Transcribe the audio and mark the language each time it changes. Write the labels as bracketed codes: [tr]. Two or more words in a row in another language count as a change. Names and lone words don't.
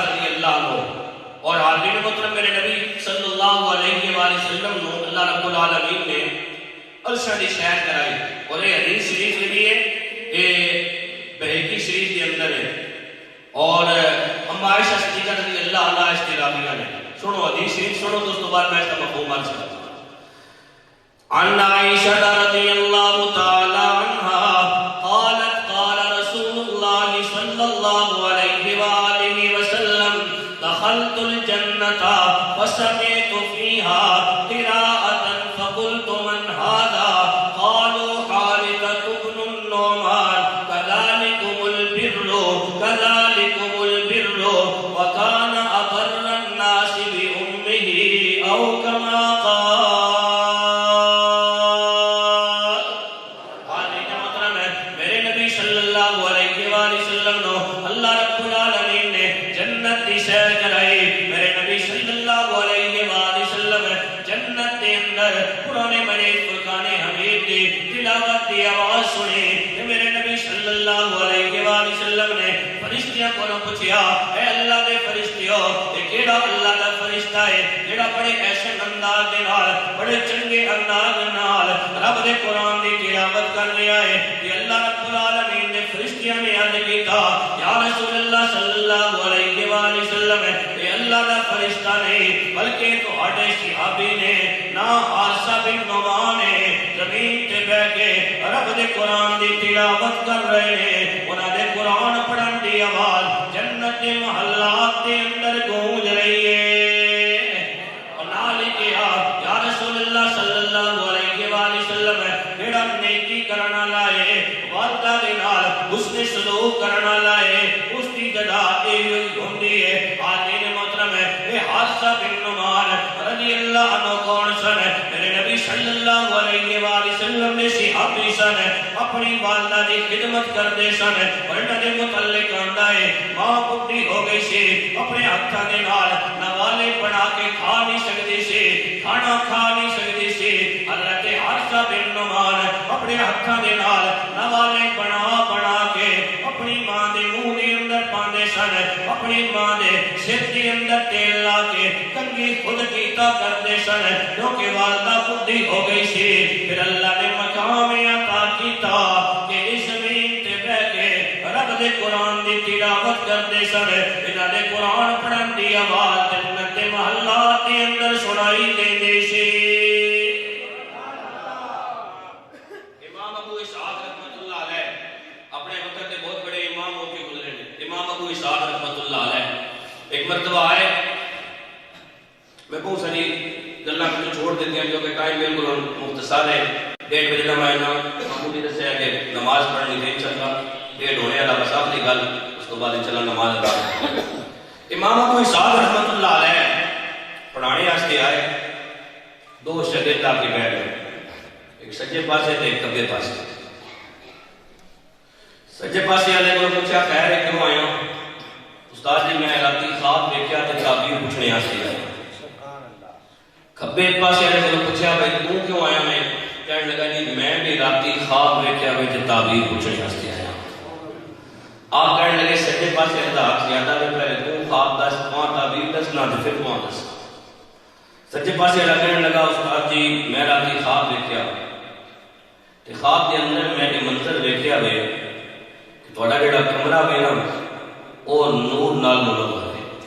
[ur] رضی اللہ عنہ، اور حاضرین مطلب میرے نبی صلی اللہ علیہ وآلہ وسلم نے اللہ رب العالمین نے عرشہ دی سیر کرائی، اور یہ حدیث شریف کے لیے بہقی شریف کے اندر ہے، اور ہم عائشہ صدیقہ رضی اللہ عنہ اس کی راویہ نے سنو حدیث شریف سنو تو اس کے بعد میں اس کا مفہوم عرض کرتا ہوں۔ [ar] عن عائشہ رضی اللہ تعالی عنہا قالت قال رسول اللہ صلی اللہ علیہ وآلہ وسلم دخلت الجنة وسمعت فيها قراءة فقلت من هذا قالوا حارثة بن النعمان كذلكم البر كذلكم البر وكان أبر الناس بأمه أو كما قال۔ [ur] حاضرین محترم، میرے نبی صلی اللہ علیہ وآلہ وسلم نے اللہ رب العالمین نے جنت کی سیر کرائی، میرے نبی صلی اللہ علیہ وآلہ وسلم جنت کے اندر قرآن مجید فرقان حمید کی تلاوت کی آواز سنی، [pa] میرے نبی صلی اللہ علیہ وآلہ وسلم نے فرشتیاں کو پوچھیا اے اللہ دے فرشتیو اے کیڑا اللہ دا فرشتہ ہے جڑا بڑے احسن انداز دے نال بڑے چنگے انداز نال رب دے قرآن دی تلاوت کر رہا ہے کہ اللہ رب العالمین دے فرشتیاں نے عرض کیتا یا رسول اللہ صلی اللہ علیہ وآلہ وسلم اے اللہ دا فرشتہ نہیں بلکہ تہاڈے صحابی نے نا حارثہ بن نعمان نے زمین تے بیٹھ کے رب دے قرآن دی تلاوت کر رہے ہیں انہاں دے قرآن پڑھن دی آواز جنت دے محلات دے اندر گونج رہی ہے اور نال کہا یا رسول اللہ صلی اللہ علیہ وآلہ وسلم جڑا نیکی کرن والا ہے وعدہ دے نال حسن سلوک کرن والا ہے اس دی جزا ایہی ہوندی ہے حاضرین محترم اے حادثہ بن نعمان رضی اللہ عنہ کون سن میرے نبی صلی اللہ علیہ وآلہ وسلم نے صحابی سن اپنی والدہ دی خدمت کردے سن اور انہاں دے متعلق آندا ہے ماں بڈھی ہو گئی سی اپنے ہتھاں دے نال نوالے بنا کے کھا نہیں سکدی سی کھانا کھا نہیں سکدی سی حضرت حادثہ بن نعمان اپنے ہتھاں دے نال نوالے بنا بنا کے اپنی ماں دے منہ دے اندر پاندے سن اپنی ماں دے سر دے اندر تیل لا کے کنگھی خود کیتا کردے سن کیونکہ والدہ بڈھی ہو گئی سی پھر اللہ نے مقام عطا کیتا کہ اس زمین تے بیٹھ کے رب دے قرآن دی تلاوت کردے سن انہاں دے قرآن پڑھن دی آواز جنت دے محلات دے اندر سنائی دیندی سی [ur] امام ابو اسحاق رحمۃ اللہ علیہ اپنے وقت کے بہت بڑے امام ہو کے گزرے ہیں امام ابو اسحاق رحمۃ اللہ علیہ ایک مرتبہ آئے [pa] میں بہت ساری گلاں کو چھوڑ دیتے ہیں جو کہ ٹائم بالکل مختصر ہے 1:30 بجے میں معمولی دسیا کہ نماز پڑھنی نہیں چلتا 1:30 ہونے والا بس آخری گل اس کو بعد چلا نماز ادا امام ابو اسحاق رحمۃ اللہ علیہ پڑھانے واسطے آئے دو شاگرد آ کے بیٹھ گئے ایک سجے پاسے تے ایک کھبے پاسے سجے پاسے والے کو پوچھا خیر ہے کیوں آیا استاد جی میں رات خواب دیکھا تے تعبیر پوچھنے واسطے آیا کھبے پاسے والے کو پوچھا بھائی تو کیوں آیا میں کہنے لگا جی میں بھی رات خواب دیکھا تے تعبیر پوچھنے واسطے آیا آپ کہنے لگے سجے پاسے والے زیادہ میں پہلے تو خواب دس وہاں تعبیر دس نہ پھر وہاں دس سجے پاسے والا کہنے لگا استاد جی میں رات خواب دیکھا تے خواب دے اندر میں نے منظر دیکھا وے کہ تہاڈا جڑا کمرہ وے نا او نور نال منور ہے